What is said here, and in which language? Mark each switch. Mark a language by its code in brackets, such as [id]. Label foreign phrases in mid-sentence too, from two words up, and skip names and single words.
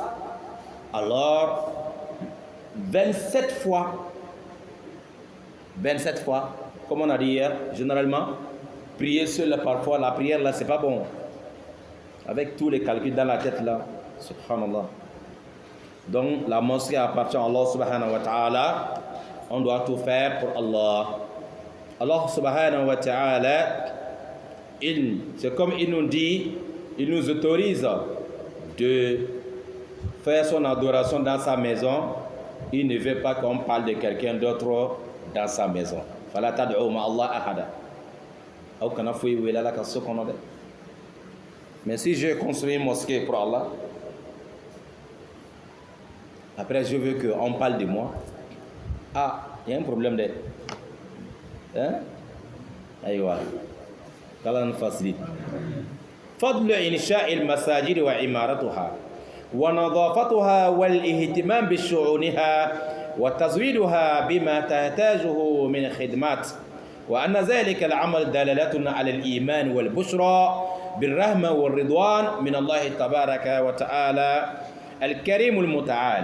[fr] Alors, 27 fois, comme on a dit hier, généralement, prier seul parfois, la prière là, c'est pas bon. Avec tous les calculs dans la tête là, subhanallah. Donc, la mosquée appartient à Allah [ar] سبحانه وتعالى. [fr] On doit tout faire pour Allah. Allah [ar] سبحانه وتعالى, [fr] c'est comme il nous dit, il nous autorise de faire son adoration dans sa maison. Il ne veut pas qu'on parle de quelqu'un d'autre dans sa maison. [ar] فلا تدعوا مع الله أحدا. [fr] Mais si je construis une mosquée pour Allah, après je veux qu'on parle de moi, ah, il y a un problème de... Hein? Aïwa. Qu'Allah facilite. [ar] فضل إنشاء المساجد وعمارتها ونظافتها والاهتمام بشؤونها وتزويدها بما تحتاجه من خدمات وأن ذلك العمل دلالة على الإيمان والبشرى بالرحمة والرضوان من الله تبارك وتعالى الكريم المتعال.